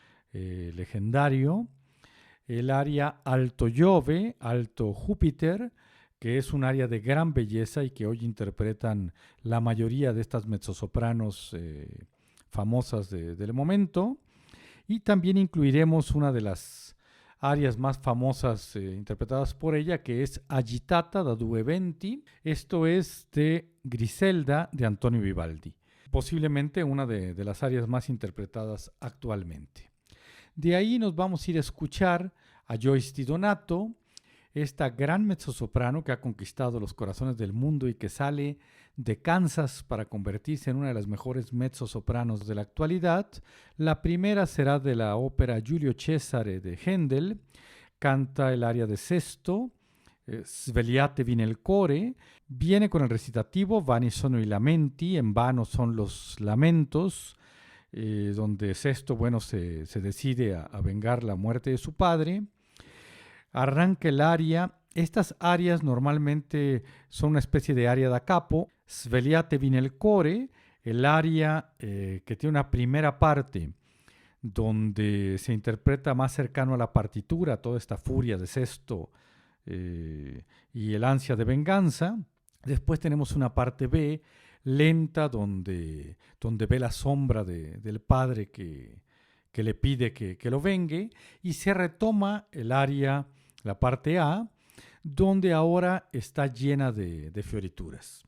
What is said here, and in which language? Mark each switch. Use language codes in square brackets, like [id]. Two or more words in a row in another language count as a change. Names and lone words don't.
[es] legendario, el aria Alto Giove, Alto Júpiter, que es un aria de gran belleza y que hoy interpretan la mayoría de estas mezzosopranos famosas del momento. Y también incluiremos una de las arias más famosas interpretadas por ella, que es Agitata da due venti. Esto es de Griselda de Antonio Vivaldi, posiblemente una de las arias más interpretadas actualmente. De ahí nos vamos a ir a escuchar a Joyce Di Donato, esta gran mezzosoprano que ha conquistado los corazones del mundo y que sale de Kansas para convertirse en una de las mejores mezzosopranos de la actualidad. La primera será de la ópera Giulio Cesare de Händel. Canta el aria de Sesto, Svegliatevi nel core. Viene con el recitativo Vani sono i lamenti, en vano son los lamentos, donde Sesto, se decide a vengar la muerte de su padre. Arranca el aria. Estas arias normalmente son una especie de [it] aria da capo. [es] Svegliatevi nel core, el aria que tiene una primera parte donde se interpreta más cercano a la partitura, toda esta furia de Sesto y el ansia de venganza. Después tenemos una parte B, lenta, donde ve la sombra del padre que le pide que lo vengue, y se retoma el aria, la parte A, donde ahora está llena de fiorituras.